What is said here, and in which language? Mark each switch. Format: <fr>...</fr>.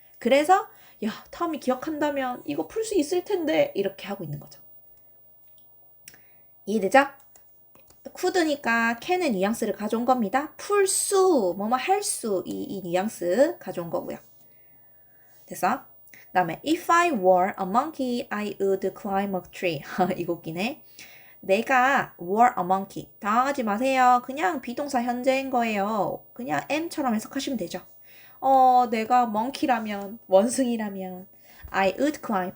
<ko>그래서 야, 텀이 기억한다면 이거 풀 수 있을 텐데 이렇게 하고 있는 거죠. 이해되죠? could니까 can의 뉘앙스를 가져온 겁니다. 풀 수, 뭐뭐 할 수, 이 뉘앙스 가져온 거고요. 됐어?</ko> <en>그 다음에 if I were a monkey, I would climb a tree.</en> <ko>이거 웃기네.</ko> <en>내가 were a monkey.</en> <ko>당황하지 마세요. 그냥 비동사 현재인 거예요. 그냥 am처럼 해석하시면 되죠. 내가 monkey라면, 원숭이라면</ko> <en>I would climb.</en>